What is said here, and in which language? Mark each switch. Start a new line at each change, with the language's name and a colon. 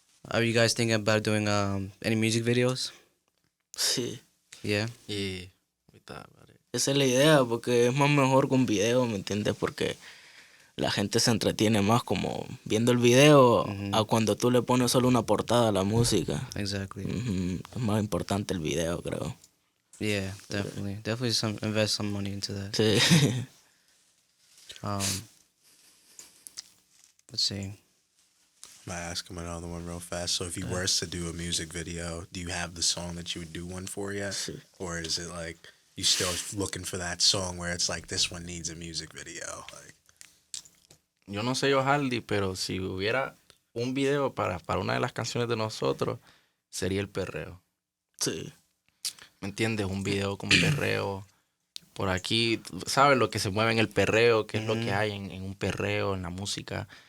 English: Are you guys thinking about doing any music videos?
Spanish: Sí.
English: Yeah. Yeah, we thought about it.
Spanish: Esa es la idea, porque es más mejor con video, ¿me entiendes? Porque la gente se entretiene más como viendo el video a cuando tú le pones solo una portada a la música.
English: Exactly.
Spanish: Es más importante el video, creo.
English: Yeah, definitely. Definitely invest some money into that.
Spanish: Sí.
English: Let's see. I'm gonna ask him another one real fast. So if you were to do a music video, do you have the song that you would do one for yet?
Spanish: Sí.
English: Or is it like you still looking for that song where it's like, this one needs a music video? Like,
Spanish: Yo no sé, Johal, pero si hubiera un video para una de las canciones de nosotros, sería el perreo. Sí. ¿Me entiendes? Un video con perreo. Por aquí, ¿sabes lo que se mueve en el perreo? ¿Qué es lo que hay en un perreo, en la música?